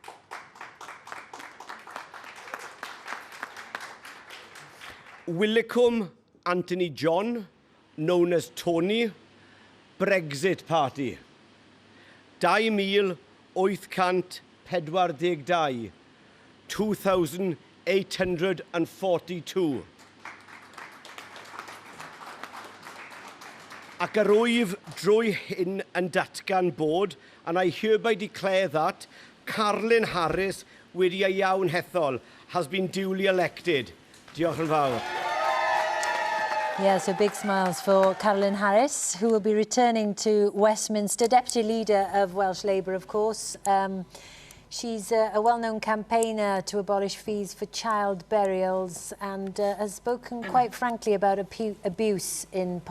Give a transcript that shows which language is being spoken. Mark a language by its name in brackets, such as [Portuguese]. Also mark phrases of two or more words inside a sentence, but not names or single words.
[English] Willicum Anthony John, known as Tony, Brexit Party, 2,842, 2,842. [Welsh] Ac yr wyf drwy hyn yn datgan bod, [English] and I hereby declare that Carolyn Harris [Welsh] wedi ei iawn hethol [English] has been duly elected. [Welsh] Diolch yn fawr. [English] Yeah, so big smiles for Carolyn Harris, who will be returning to Westminster, Deputy Leader of Welsh Labour, of course. She's a well-known campaigner to abolish fees for child burials and has spoken quite frankly about abuse in politics.